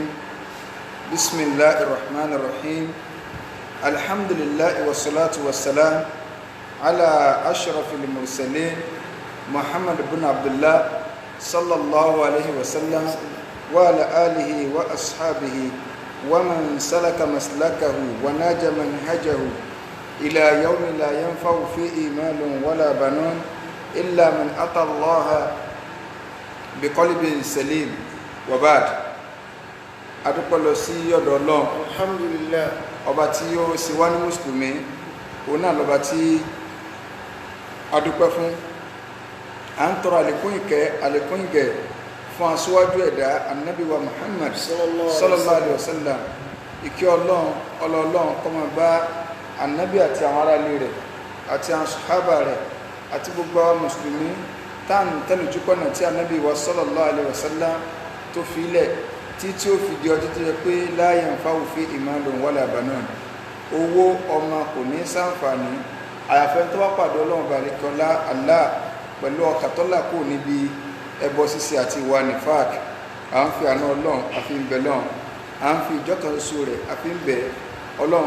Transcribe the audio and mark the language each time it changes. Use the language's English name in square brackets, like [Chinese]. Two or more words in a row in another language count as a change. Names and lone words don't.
[Arabic] بسم الله الرحمن الرحيم. الحمد لله والصلاة والسلام على أشرف المرسلين محمد بن عبد الله صلى الله عليه وسلم وعلى آله وأصحابه ومن سلك مسلكه وناج منهجه إلى يوم لا ينفع فيه مال ولا بنون إلا من أتى الله بقلب سليم وبعد. [Yoruba] Adúpẹ́ lọ sí ọ̀dọ̀ Ọlọ́run alhamdulillah ọba tí ó sì wá ní mùsùlùmí, òun náà lọ́ba tí adúpẹ́ fún. À ń tọrọ àlékún ìgẹ̀ fún aṣíwájú ẹ̀dá Ànábì wa Muhammad [Arabic] صلى الله عليه وسلم. [Yoruba] Ìkẹ́ Ọlọ́run kó máa bá Ànábì àti àwọn ará ilé rẹ̀ àti àwọn sàhábà rẹ̀ àti gbogbo àwọn mùsùlùmí táà ń tẹ́lẹ̀ jùpọ̀nà tí Ànábì wa [Arabic] صلى الله عليه وسلم [Yoruba] tó fi ilẹ̀ tí ó fi di ọjọ́ tó yẹ pé [Arabic] لا ينفع فيه مال ولا بنون. [Yoruba] Owó ọmọ kò ní ṣàǹfààní àyàfẹ́ tó wá pàdé Ọlọ́run balikọ́lá Allah pẹ̀lú ọkà tọ́lá kò níbi ẹbọ ṣíṣe àti ìwà nifaq. À ń fi àánú Ọlọ́run àfi ń bẹ lọ́run, à ń fi ìjọkan oṣù rẹ̀ àfi ń bẹ Ọlọ́run.